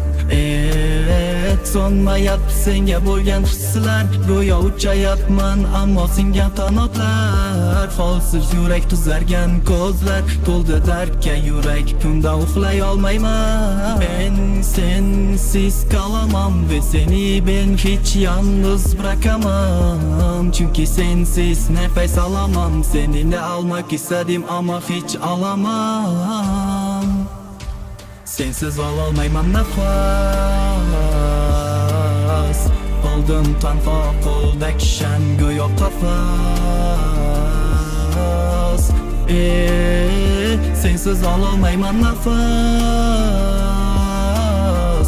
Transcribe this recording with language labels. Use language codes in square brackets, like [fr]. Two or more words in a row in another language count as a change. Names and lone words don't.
[uz] So'nmayapti senga bo'lgan hislar, go'yo uchayapman ammo singan qanotlar. Holsiz yurak tuzargan ko'zlar, to'ldi dardga yurak, tunda uxlay olmayman. Men sensiz qolaman [tr] ve seni ben hiç yalnız bırakamam. Çünkü sensiz nefes alamam, seninle almak istedim ama hiç alamam. [uz] Sensiz ololmayman nafas. Qoldim tanho qo'lda kishan go'yo qafas. Sensiz ololmayman nafas.